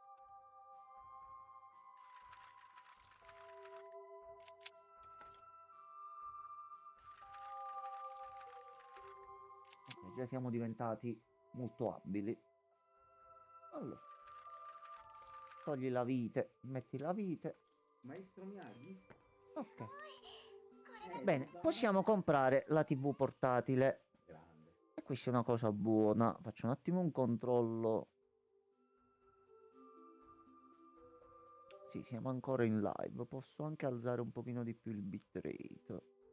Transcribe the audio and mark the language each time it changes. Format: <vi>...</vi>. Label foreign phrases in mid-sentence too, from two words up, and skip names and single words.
<it>Ok, già siamo diventati molto abili. Allora. Togli la vite, metti la vite. Maestro Miyagi? Ok.</it> <ja>これ</ja> <it>Bene, possiamo comprare la TV portatile. Grande. E questa è una cosa buona. Faccio un attimo un controllo. Sì, siamo ancora in live. Posso anche alzare un pochino di più il bitrate.</it>